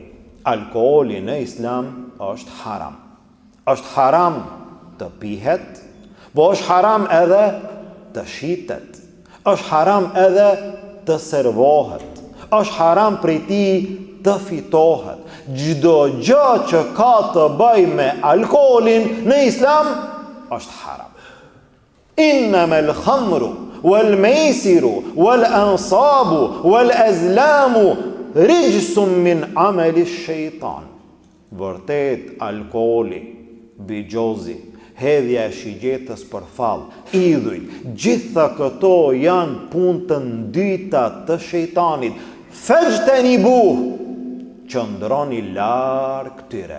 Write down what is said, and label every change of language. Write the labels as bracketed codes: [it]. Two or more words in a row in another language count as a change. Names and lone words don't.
[sq] Alkooli në Islam është haram. Është haram të pihet, po është haram edhe të shitet. Është haram edhe të servohet. Është haram prej ti të fitohet. Çdo gjë që ka të bëj me alkoolin në Islam është haram. [ar] إنما الخمر والميسر والأنصاب والأزلام رجس من عمل الشيطان. [sq] Vërtet, alkooli, bigjozi, hedhja e shigjetës për fallë, idhuj, gjitha këto janë punë të ndyta të shejtanit. Fejtenibu, qëndroni larg tyre.